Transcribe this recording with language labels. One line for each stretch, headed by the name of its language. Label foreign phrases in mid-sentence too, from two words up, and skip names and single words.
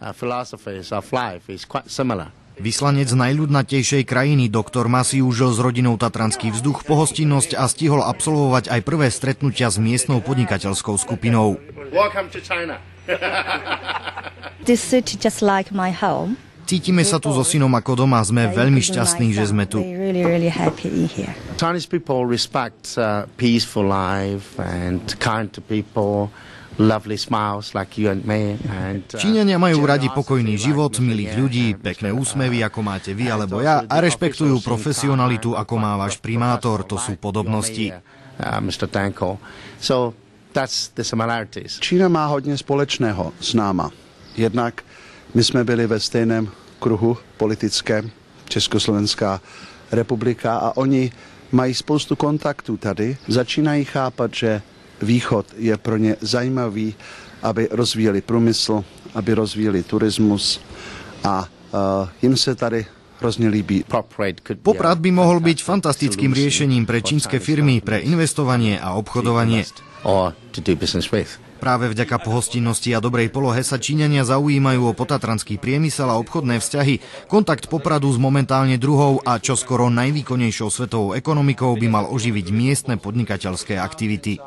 Slovak: Vyslanec najľudnatejšej krajiny doktor Ma si užil s rodinou tatranský vzduch, pohostinnosť a stihol absolvovať aj prvé stretnutia s miestnou podnikateľskou skupinou. Cítime sa tu so synom ako doma, sme veľmi šťastní, že sme tu.
English: Chinese people respect peaceful life and kind to people.
Slovak: Číňania majú radi pokojný život, milých ľudí, pekné úsmevy, ako máte vy alebo ja, a rešpektujú profesionalitu, ako má váš primátor. To sú podobnosti.
Czech: Čína má hodně společného s náma. Jednak my jsme byli ve stejném kruhu politickém, Československá republika, a oni mají spoustu kontaktů tady. Začínají chápat, že Východ je pro ně zajímavý, aby rozvíjeli průmysl, aby rozvíjeli turismus a jim se tady hrozně líbí.
Slovak: Poprad by mohol byť fantastickým riešením pre čínske firmy, pre investovanie a obchodovanie. Práve vďaka pohostinnosti a dobrej polohe sa Číňania zaujímajú o potatranský priemysel a obchodné vzťahy. Kontakt Popradu s momentálne druhou a čoskoro najvýkonnejšou svetovou ekonomikou by mal oživiť miestne podnikateľské aktivity.